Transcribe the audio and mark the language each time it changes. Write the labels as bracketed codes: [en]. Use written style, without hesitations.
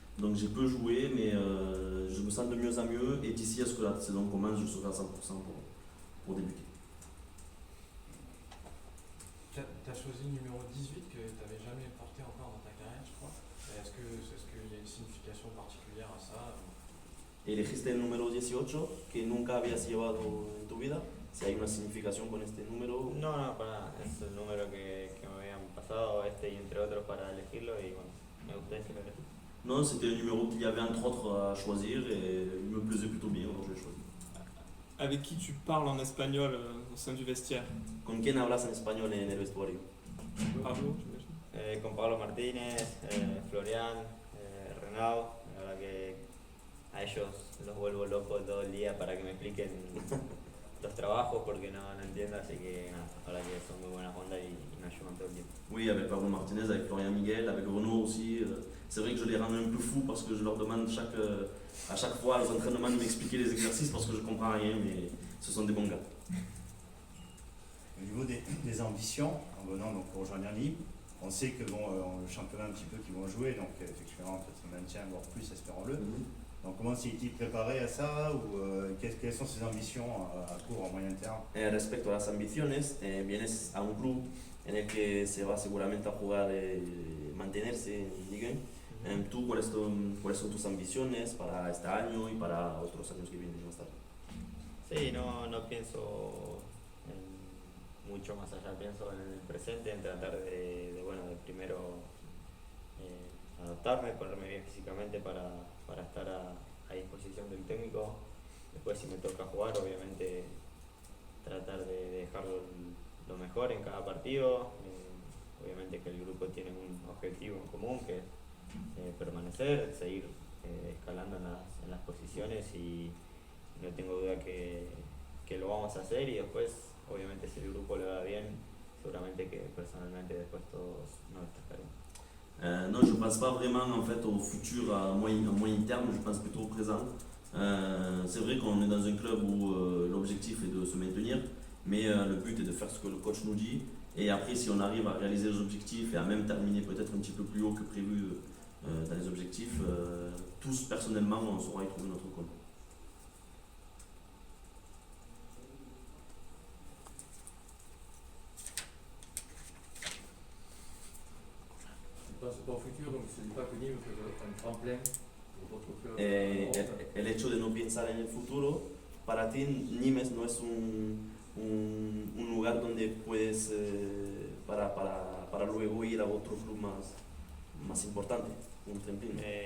[fr] Donc j'ai peu joué, mais je me sens de mieux en mieux. Et d'ici à ce que la saison commence, je serai à 100% pour débuter. Tu as choisi le numéro 18 que tu n'avais jamais porté encore dans ta carrière, je crois. Est-ce qu'il y a une signification particulière à ça? [es] Elegiste el número 18 que nunca habías llevado en tu vida. Si hay una significación con este número. No, no, para nada. Es el número que me habían pasado, y entre otros para elegirlo, y bueno, me gustó ese que elegí. [fr] Non, c'était un numéro qu'il y avait entre autres à choisir et il me plaisait plutôt bien, alors je l'ai choisi. Avec qui tu parles en espagnol au sein du vestiaire? [es] ¿Con quién hablas en español en el vestuario? [fr] Pablo, j'imagine. [es] Con Pablo Martínez, Florian, Renao, la verdad que a ellos los vuelvo locos todo el día para que me expliquen los trabajos porque no entiendo, así que nada, la verdad que son muy buenas ondas y me ayudan todo el tiempo. [fr] Oui, avec Pablo Martinez, avec Florian Miguel, avec Renaud aussi. C'est vrai que je les rends un peu fous parce que je leur demande à chaque fois aux entraînements de m'expliquer les exercices parce que je comprends rien, mais ce sont des bons gars. Au niveau des ambitions, en venant donc pour rejoindre Nîmes, on sait que bon, le championnat un petit peu qu'ils vont jouer, donc effectivement peut-être un maintien, voire plus, espérons-le. Donc comment s'est-il préparé à ça ou quelles sont ses ambitions à court, à moyen terme? [es] Respecto a las ambiciones, vienes a un club en el que se va seguramente a jugar, mantenerse en Ligue 1. ¿Tú cuáles son tus ambiciones para este año y para otros años que vienen más tarde? Sí, no pienso en mucho más allá, pienso en el presente, en tratar de primero adaptarme, ponerme bien físicamente para estar a disposición del técnico. Después si me toca jugar, obviamente tratar de dejar lo mejor en cada partido. Obviamente que el grupo tiene un objetivo en común que es permanecer, seguir escalando en las posiciones y no tengo duda que lo vamos a hacer y después obviamente si el grupo le va bien, seguramente que personalmente después todos nos destacaremos. [fr] Non, je ne pense pas vraiment en fait au futur à moyen terme, je pense plutôt au présent. C'est vrai qu'on est dans un club où l'objectif est de se maintenir, mais le but est de faire ce que le coach nous dit. Et après, si on arrive à réaliser les objectifs et à même terminer peut-être un petit peu plus haut que prévu dans les objectifs, tous personnellement, on saura y trouver notre compte. Tu penses pas au futur, donc tu ne dis pas que Nîmes peut être un tremplin pour d'autres clubs. [es] El hecho de no pensar en el futuro, para ti Nimes no es un lugar donde puedes para luego ir a otro club más importante, un trampolín.